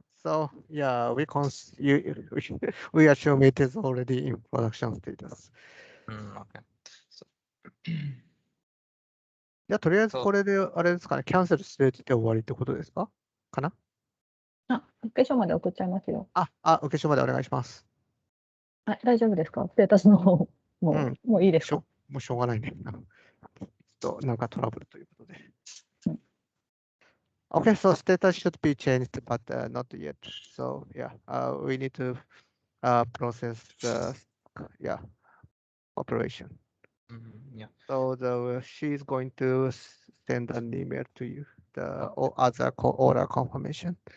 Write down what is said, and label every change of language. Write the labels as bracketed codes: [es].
[en] So yeah, we assume it is already in production status. Okay. So, [ja] じゃあとりあえず [en] So- [ja] これであれですかね、キャンセルして終わりってことですかかなあ、アプリケーションまで送っちゃいますよ。受け所までお願いします。大丈夫ですかステータスの方、もういいですかもうしょうがないね。なんかトラブルということで。 [en] Okay, so status should be changed, but not yet. So yeah, we need to process the operation. Yeah. So she is going to send an email to you, the other order confirmation.